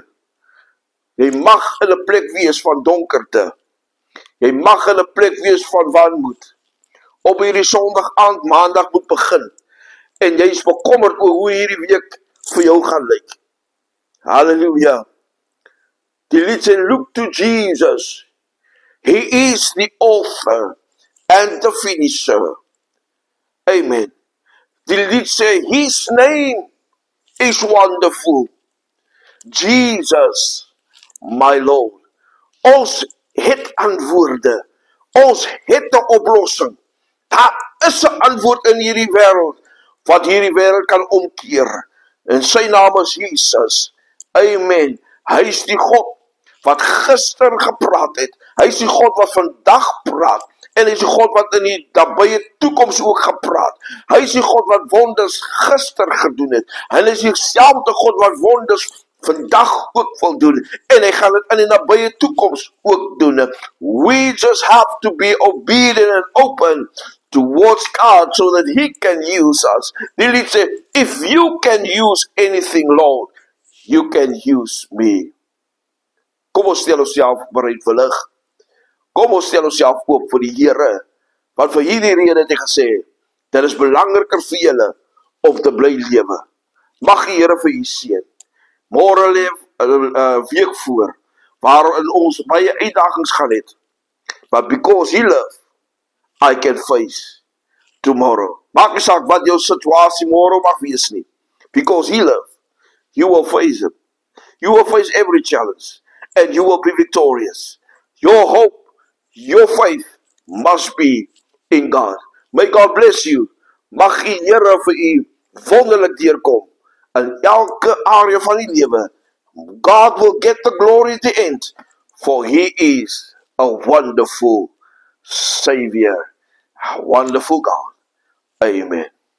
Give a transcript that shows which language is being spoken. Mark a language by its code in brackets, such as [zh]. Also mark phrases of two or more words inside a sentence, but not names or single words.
[af] Jy mag in 'n plek wees van donkerte. Jy mag in 'n plek wees van wanmoed. Op hierdie Sondag aand, Maandag moet begin. En jy is bekommerd oor hoe hierdie week vir jou gaan lyk. Halleluja. Die lied sê, [en] look to Jesus. He is the author and the finisher. [af] Amen. Die lied sê, [en] his name is wonderful. Jesus, my Lord. [af] Ons het antwoorde. Ons het 'n oplossing. Daar is 'n antwoord in hierdie wêreld, wat hierdie wêreld kan omkeer. En sy naam is Jesus. Amen. Hy is die God wat gister gepraat het. Hy is die God wat vandag praat. En hy is die God wat in die nabye toekoms ook gepraat. Hy is die God wat wonders gister gedoen het. Hy is dieselfde God wat wonders vandag ook wil doen. En hy gaan dit in die nabye toekoms ook doen. [en] We just have to be obedient and open towards God so that he can use us. [af] Die lied sê, [en] if you can use anything, Lord, you can use me. [af] Kom ons stel onsself bereidwillig. Kom ons stel onsself oop vir die Here. Want vir hierdie rede het hy gesê, dit is belangriker vir julle om te bly lewe. Mag die Here vir u seën. Môre lê 'n week voor, waarin ons baie uitdagings gaan het. [en] But because he lives, I can face tomorrow. [af] Maak nie saak wat jou situasie môre mag wees nie. [en] Because he lives, you will face him. You will face every challenge. And you will be victorious. Your hope, your faith must be in God. May God bless you. [af] Mag die Here vir u wonderlik deurkom in elke area van die lewe. [en] God will get the glory at the end, for he is a wonderful Savior, a wonderful God. Amen.